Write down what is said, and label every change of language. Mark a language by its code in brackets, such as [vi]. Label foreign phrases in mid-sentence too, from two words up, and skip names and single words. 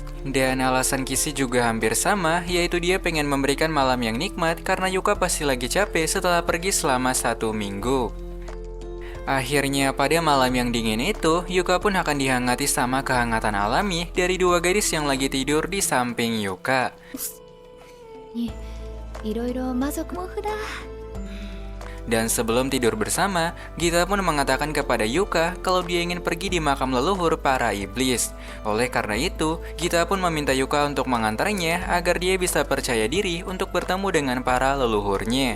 [id] Dan alasan Kissy juga hampir sama, yaitu dia pengen memberikan malam yang nikmat karena Yuka pasti lagi capek setelah pergi selama 1 minggu. Akhirnya pada malam yang dingin itu, Yuka pun akan dihangati sama kehangatan alami dari 2 gadis yang lagi tidur di samping Yuka. [ja] いろいろ魔族もふだ。 [id] Dan sebelum tidur bersama, Gita pun mengatakan kepada Yuka kalau dia ingin pergi di makam leluhur para iblis. Oleh karena itu, Gita pun meminta Yuka untuk mengantarnya agar dia bisa percaya diri untuk bertemu dengan para leluhurnya.